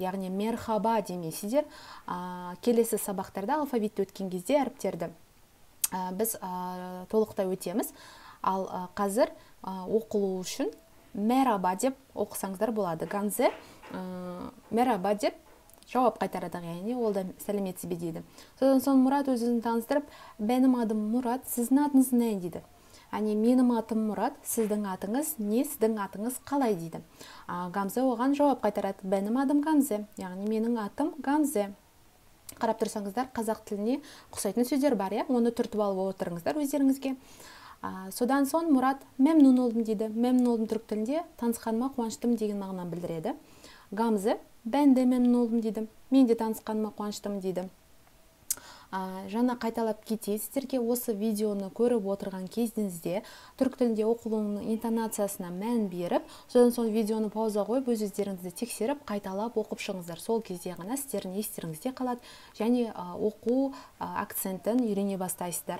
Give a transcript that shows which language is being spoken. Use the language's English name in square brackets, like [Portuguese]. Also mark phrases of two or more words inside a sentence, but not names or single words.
[Kazakh] Яғни мерхаба демейсіздер. Келесі сабақтарда алфавитті өткен кезде әріптерді біз толықтай өтеміз. Ал қазір оқылу үшін мераба деп оқысаңыздар болады. Гамзе мераба деп жауап қайтарады, яғни ол да сәлеметсіз бе дейді. Содан соң Мұрат өзін таныстырып, [Turkish] "Benim adım Murat, sizin adınız ne?" [Kazakh] дейді. Яғни менің атым Мұрат, сіздің атыңыз не, сіздің атыңыз қалай дейді. Гамзе оған жауап қайтарады, [Turkish] "Benim adım Gamze", [Kazakh] яғни менің атым Гамзе. Қарап тұрсаңыздар, қазақ тіліне ұқсайтын сөздер бар, оны түртіп алып отырыңыздар өздеріңізге. Содан соң Мұрат [Turkish] "Memnun oldum" [Kazakh] дейді. [Turkish] "Memnun oldum" [Kazakh] түрік тілінде танысқаныма қуаныштым деген мағынаны білдіреді. Гамзе [Turkish] "Ben de memnun oldum" [Kazakh] дейді. "Мен де танысқаныма қуаныштым" дейді. Жаңа қайталап кетейін, сіздерге осы видеоны көріп отырған кезіңізде түрік тілінде оқылуының интонациясына мән беріп, содан соң видеоны пауза қойып, өздеріңізді тексеріп, қайталап оқып шығыңыздар. Сол кезде ғана сіздердің естеріңізде қалады, және оқу акцентін үйрене бастайсыздар.